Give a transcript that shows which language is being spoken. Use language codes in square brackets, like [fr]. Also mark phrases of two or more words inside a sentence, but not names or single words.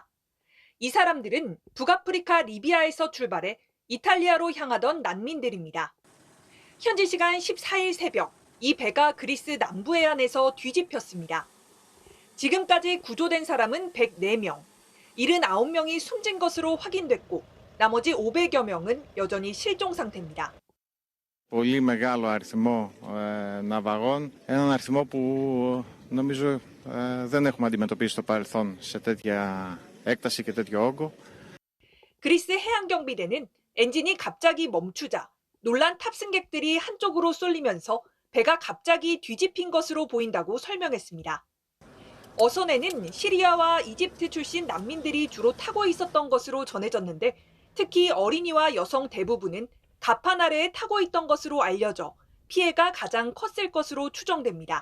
[ko] 이 사람들은 북아프리카 리비아에서 출발해 이탈리아로 향하던 난민들입니다. 현지 시간 14일 새벽, 이 배가 그리스 남부 해안에서 뒤집혔습니다. 지금까지 구조된 사람은 104명, 79명이 숨진 것으로 확인됐고 나머지 500여 명은 여전히 실종 상태입니다. [el] Πολύ μεγάλο αριθμό ναυαγών, έναν αριθμό που νομίζω δεν έχουμε αντιμετωπίσει στο παρελθόν σε τέτοια έκταση και τέτοιο όγκο. [ko] 그리스 해양경비대는 엔진이 갑자기 멈추자 놀란 탑승객들이 한쪽으로 쏠리면서 배가 갑자기 뒤집힌 것으로 보인다고 설명했습니다. 어선에는 시리아와 이집트 출신 난민들이 주로 타고 있었던 것으로 전해졌는데 특히 어린이와 여성 대부분은 갑판 아래에 타고 있던 것으로 알려져 피해가 가장 컸을 것으로 추정됩니다.